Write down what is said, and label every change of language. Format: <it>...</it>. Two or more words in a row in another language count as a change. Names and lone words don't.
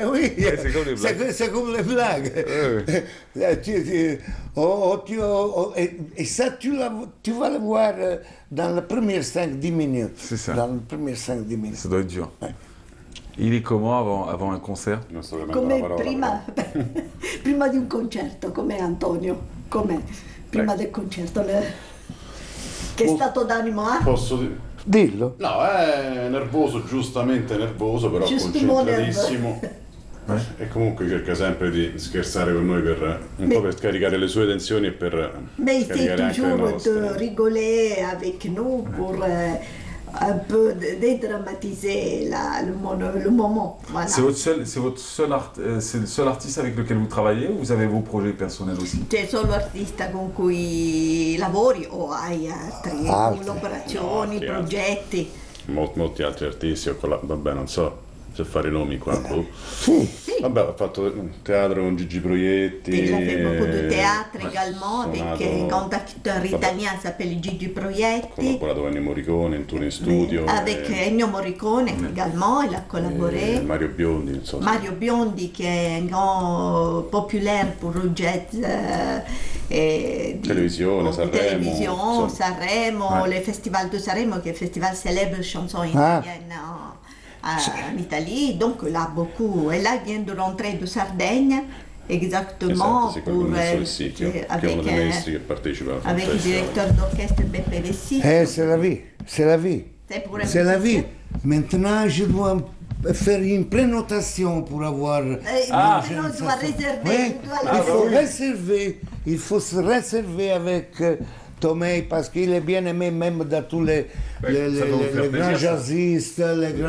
<fr>Oui, c'est comme les blagues. C'est comme les blagues. Et ça, tu vas le voir dans les premières 5-10 minutes. C'est ça. Dans les premières 5-10 minutes. Ça doit être dur. Il est comment avant un concert?</fr> <it>Come prima di un concerto, come Antonio, come prima del concerto, che stato d'animo ha? Posso dire? Dillo. No, è nervoso, giustamente nervoso, però concentratissimo. E comunque cerca sempre di scherzare con noi per un po' per scaricare le sue tensioni e per</it> <fr>Mais</fr> <it>scaricare anche le</it> <fr>toujours</fr> <it>nostre.</it> <fr>de rigoler avec nous pour un peu dédramatiser le moment. Voilà. C'est le seul artiste avec lequel vous travaillez ou vous avez vos projets personnels aussi?</fr> <it>C'è solo artista con cui lavori o hai altre collaborazioni, Altri. progetti? Molti altri artisti, vabbè, non so se fare nomi qua. Vabbè, ho fatto teatro con Gigi Proietti.</it> <fr>Il a fait beaucoup de théâtre également avec un grand acteur italien qui s'appelle Gigi</fr> <it>Ho</it> <fr>Proietti.</fr> <it>collaborato con Ennio Morricone in tour in studio.</it> <fr>Avec Ennio Morricone également, il a collaboré.</fr> <it>Mario Biondi, non so.</it> <fr>Mario Biondi qui est un grand populaire pour le jazz. Télévision, Sanremo. Sanremo, le Festival de Sanremo qui est le festival célèbre chanson italienne en Italie. Donc là beaucoup. Et là il vient de rentrer de Sardaigne. Exactement,</fr> <it>Esatto, pour Vessicchio, che è uno dei maestri che partecipa al</it> <fr>avec le directeur d'orchestre Beppe Vessicchio. C'est la vie, c'est la vie. C'est la vie. Maintenant, je dois faire une prénotation pour avoir. Maintenant, on doit réserver. Oui, il faut se réserver avec Tomei parce qu'il est bien aimé même dans tous les grands jazzistes, les grands.</fr>